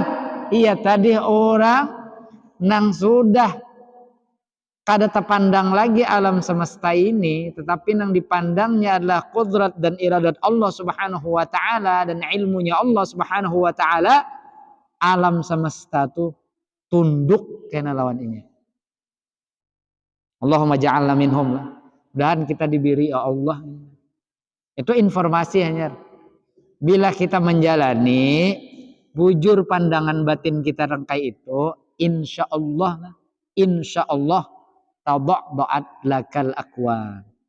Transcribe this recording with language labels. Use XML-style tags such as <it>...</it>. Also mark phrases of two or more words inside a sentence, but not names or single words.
<bjn>Iya tadi orang nang sudah kada terpandang lagi alam semesta ini, tetapi nang dipandangnya adalah qudrat dan iradat</bjn> <ar>الله سبحانه وتعالى</ar> <bjn>dan ilmunya</bjn> <ar>الله سبحانه وتعالى.</ar> <bjn>Alam semesta tuh tunduk kena lawan ini.</bjn> <ar>اللهم اجعلنا منهم lah.</ar> <bjn>Dan kita diberi ya Allah. Itu informasi hanya. Bila kita menjalani bujur pandangan batin kita rangkai itu,</bjn> <ar>إن شاء الله تبعت لك الأكوان.</ar>